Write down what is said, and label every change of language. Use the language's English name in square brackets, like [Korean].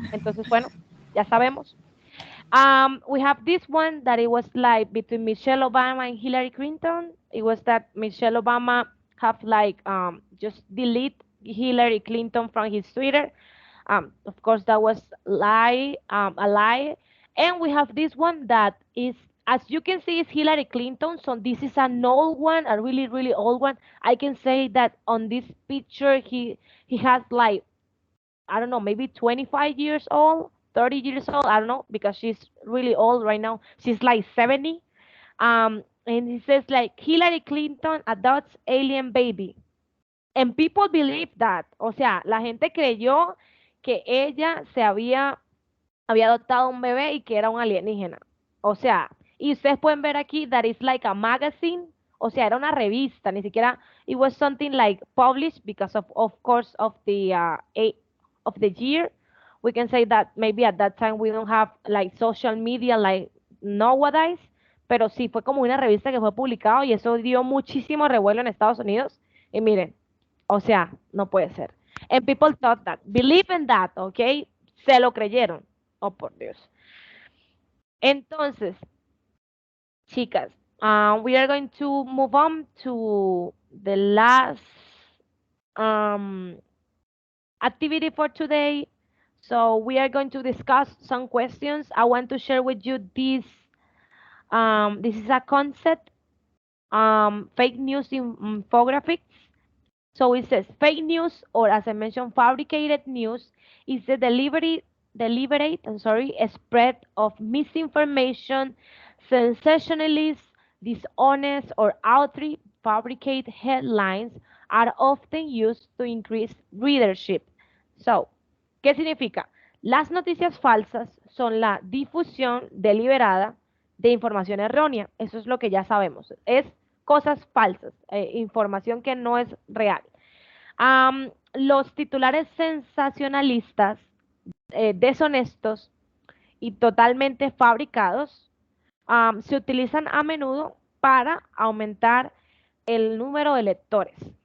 [Spanish] Entonces, bueno, ya sabemos. [English] We have this one that it was like between Michelle Obama and Hillary Clinton. It was that Michelle Obama have like just delete Hillary Clinton from his Twitter. Of course, that was a lie. And we have this one that is, as you can see, is Hillary Clinton. So this is an old one, a really, really old one. I can say that on this picture, he has like, I don't know, maybe 25 years old, 30 years old. I don't know, because she's really old right now. She's like 70. And he says like Hillary Clinton adopts alien baby. And people believe that. [Spanish] O sea, la gente creyó que ella había adoptado un bebé y que era un alienígena. O sea, y ustedes pueden ver aquí [English] that it's like a magazine. [Spanish] O sea, era una revista, ni siquiera [English] it was something like published because of course of the year. We can say that maybe at that time we don't have like social media like nowadays, [Spanish] pero sí fue como una revista que fue publicado y eso dio muchísimo revuelo en Estados Unidos. Y miren, o sea, no puede ser. [English] And people thought that, believe in that, ¿ok? [Spanish] Se lo creyeron. Oh, por Dios. Entonces, chicas, [English] we are going to move on to the last um, activity for today. So we are going to discuss some questions. I want to share with you this. This is a concept, fake news infographics. So it says fake news, or as I mentioned, fabricated news, is the delivery. deliberate, I'm sorry, spread of misinformation, sensationalist, dishonest, or outright fabricate headlines are often used to increase readership. [Spanish] So, ¿qué significa? Las noticias falsas son la difusión deliberada de información errónea. Eso es lo que ya sabemos. Es cosas falsas, información que no es real. Los titulares sensacionalistas, deshonestos y totalmente fabricados se utilizan a menudo para aumentar el número de lectores.